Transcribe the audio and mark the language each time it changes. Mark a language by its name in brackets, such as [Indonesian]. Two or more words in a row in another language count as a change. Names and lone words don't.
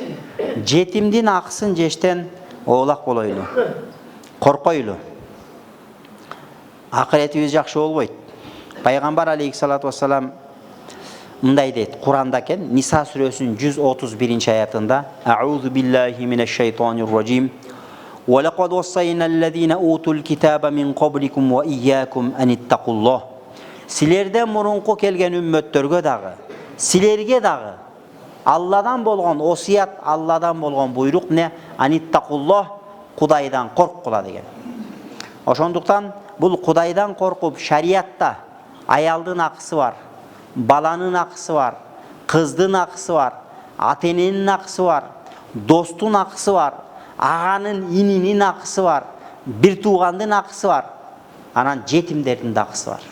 [Kyrgyz] Жетимдин акысын жештен оолак болойлу. Коркойлу. Акыретибиз жакшы болбойт. Пайгамбар [Arabic] عليه الصلاة والسلام [Kyrgyz] мындай дейт, Куранда экен, Ниса сүрөсүнүн 131-аятында: [Arabic] "أعوذ بالله من الشيطان الرجيم. ولقد وصينا الذين أوتوا الكتاب من قبلكم وإياكم أن اتقوا الله." [Kyrgyz] Силерден мурунку келген үммөттөргө дагы, силерге дагы Алладан болгон осият, Алладан болгон буйрук не? Аниттaqullah, Кудайдан корккула деген. Ошондуктан бул Кудайдан коркуп шариатта аялдын акысы бар, баланын акысы бар, кыздын акысы бар, ата-эненин акысы бар, достун акысы бар, аганын, ининин акысы бар, бир туугандын акысы бар, анан жетимдердин да акысы бар.